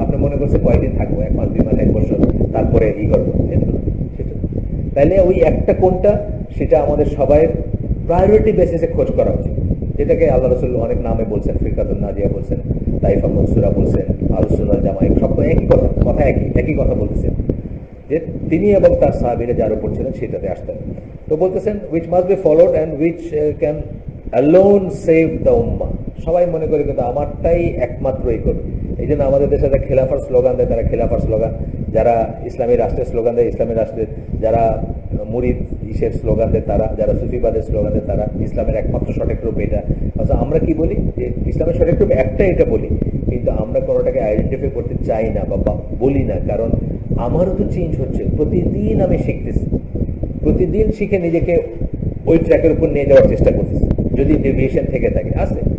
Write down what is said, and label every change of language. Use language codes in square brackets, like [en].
[bn] আপনি মনে করছেন কয়েকদিন থাকবো, 1 মাস 2 মাস 1 বছর, তারপরে ই করবো, সেটা তাইলে ওই একটা কোনটা, সেটা আমাদের সবাই প্রায়োরিটি বেসিসে খোঁজ করা উচিত, যেটাকে আল্লাহ রাসূল অনেক নামে বলছেন, ফিরকাতুন নাজিয়া বলছেন, তাইফা মনসুরা বলছেন, আহলুস সুন্নাহ ওয়াল জামাআহ, সব একই কথা একই কথা বলতেছেন যে তিনি এবং তার সাহাবীরা যার উপর ছিলেন সেটাতে আসতেন। তো বলতেছেন [en] which must be followed and which can alone save the ummah. [bn] সবাই মনে করে কিন্তু আমারটাই একমাত্রই করবে। এই জন্য আমাদের দেশে যারা খেলাফার স্লোগান দেয়, তারা খেলাফার স্লোগান, যারা ইসলামী রাষ্ট্রের স্লোগান দেয় ইসলামী রাষ্ট্রের, যারা মুরিদ ইসের স্লোগান দেয় তারা, যারা সুফিবাদের স্লোগান দেয় তারা, ইসলামের একমাত্র সঠিক রূপ এটা। অথচ আমরা কি বলি যে ইসলামের সঠিক রূপ একটা, এটা বলি, কিন্তু আমরা কোনোটাকে আইডেন্টিফাই করতে চাই না বা বলি না, কারণ আমারও তো চেঞ্জ হচ্ছে, প্রতিদিন আমি শিখতেছি, প্রতিদিন শিখে নিজেকে ওই ট্র্যাকের উপর নিয়ে যাওয়ার চেষ্টা করতেছি, যদি ডেভিয়েশন থেকে থাকে আছে।